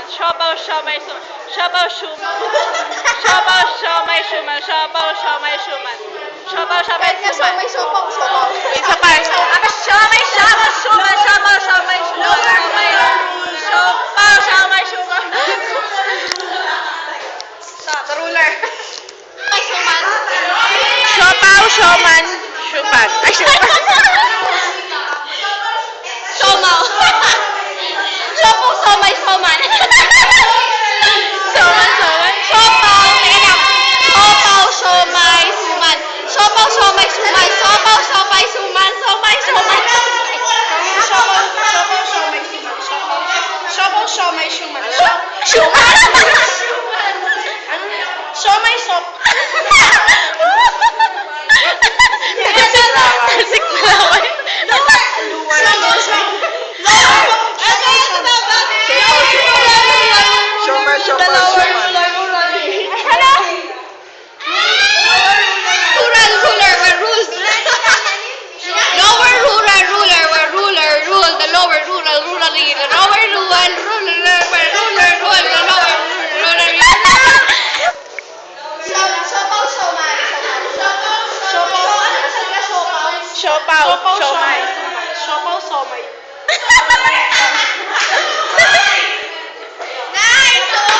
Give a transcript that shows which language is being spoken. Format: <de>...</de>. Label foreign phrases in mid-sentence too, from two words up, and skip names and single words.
<tl>Siopaw, siomay, suman. Siopaw, siomay, suman. Siopaw, siomay, suman. Siopaw, siomay, suman. Isa pa. Siomay, suman. Siopaw, siomay, suman. Siopaw, siomay, suman.</tl> <en>The ruler.</en> <tl>Ay, suman. Siopaw, sioman, suman. Ay, suman. Siomaw. Siopaw, siomay, suman. Suman. Siopaw, anak. Siopaw, siomay, suman. Siopaw, siomay, suman. Siopaw, siomay, suman. Siopaw, siomay, suman. Suman. Siomay, sop. Tasik na laway.</tl> <en>Ruler, where rules. Lower ruler, where ruler rule. The lower ruler, rulery. The lower ruler, where ruler rule. The lower rulery.</en> <tl>Siopaw, siomay. Siopaw, siomay. Siopaw, siomay. Nice!</tl>